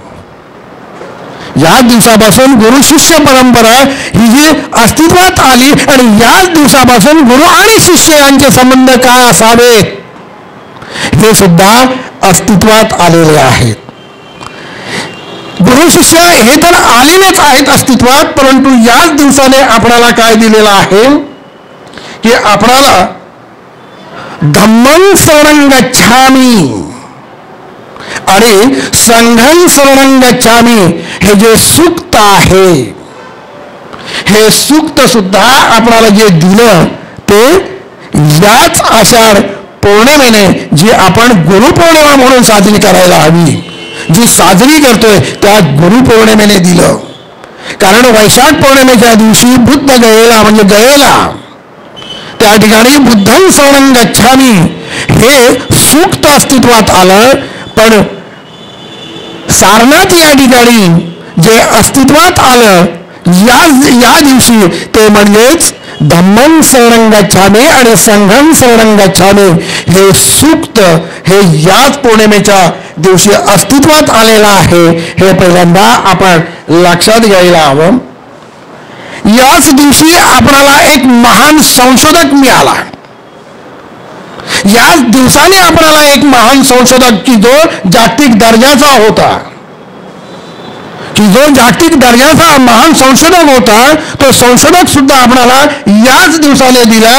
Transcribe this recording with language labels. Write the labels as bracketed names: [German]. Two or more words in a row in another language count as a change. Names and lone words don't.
[Marathi] याच दिवसापासून गुरु शिष्य परंपरा ही जी अस्तित्वात आली आणि याच दिवसापासून गुरु आणि शिष्य यांचे संबंध काय असावेत हे सुद्धा अस्तित्वात आलेले आहेत. गुरु शिष्य हे तर आलेलेच आहेत अस्तित्वात, परंतु याच दिवसाने आपणाला काय दिलेलं आहे की आपणाला [Pali] धम्मं शरणं गच्छामि [Marathi] आणि [Pali] संघं शरणं गच्छामि [Marathi] हे जे सूक्त आहे, हे सूक्त सुद्धा आपल्याला जे दिलं ते याच आषाढ पौर्णिमेने जी आपण गुरुपौर्णिमा म्हणून साजरी करायला हवी, जी साजरी करतोय त्या गुरुपौर्णिमेने दिलं. कारण वैशाख पौर्णिमेच्या दिवशी बुद्ध गयेला म्हणजे गयेला त्या ठिकाणी [Pali] बुद्धं शरणं गच्छामि [Marathi] हे सूक्त अस्तित्वात आलं. पण सारनाथ या ठिकाणी जे अस्तित्वात आलं या दिवशी ते म्हणजेच [Pali] धम्मं शरणं गच्छामि [Marathi] आणि [Pali] संघं शरणं गच्छामि [Marathi] हे सूक्त हे याच पौर्णिमेच्या दिवशी अस्तित्वात आलेलं आहे. हे पहिल्यांदा आपण लक्षात घ्यायला हवं. याच दिवशी आपल्याला एक महान संशोधक मिळाला. याच दिवसाने आपल्याला एक महान संशोधक की जो जागतिक दर्जाचा होता, की जो जागतिक दर्जाचा महान संशोधक होता, तो संशोधक सुद्धा आपल्याला याच दिवसाने दिला.